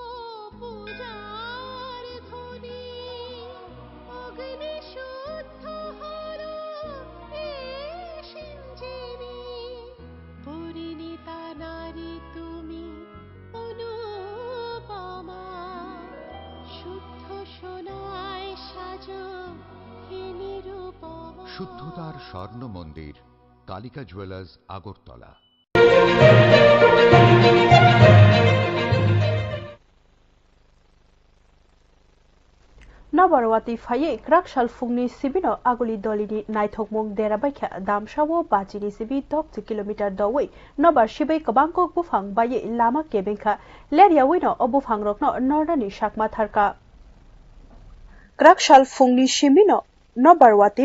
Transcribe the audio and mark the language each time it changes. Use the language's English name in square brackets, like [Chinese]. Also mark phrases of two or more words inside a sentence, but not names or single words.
[Bangla] পূজার ধ্বনি, অগ্নি শুদ্ধ হলো সিঞ্জিনী, পরিণীতা নারী তুমি অনুপমা, শুদ্ধ সোনায় সাজো হে নিরুপমা। শুদ্ধতার স্বর্ণ মন্দির, কালিকা জুয়েলার্স, আগরতলা। [Kok Borok] नबारवाती फाये क्राकशाल फुंगनी सिबिनो आगुली दलिनी नाइथोकमुंग देराबाइखा दामसावो बाजिनि सिबि 10 किलोमीटर दवै नबार सिबै कबांको बुफां बाये लामा केबेंखा लेरियावैनो अबुफां रकनो नर्दानि साकमा थारका क्राकशाल फुंगनी सिबिनो नबारवाती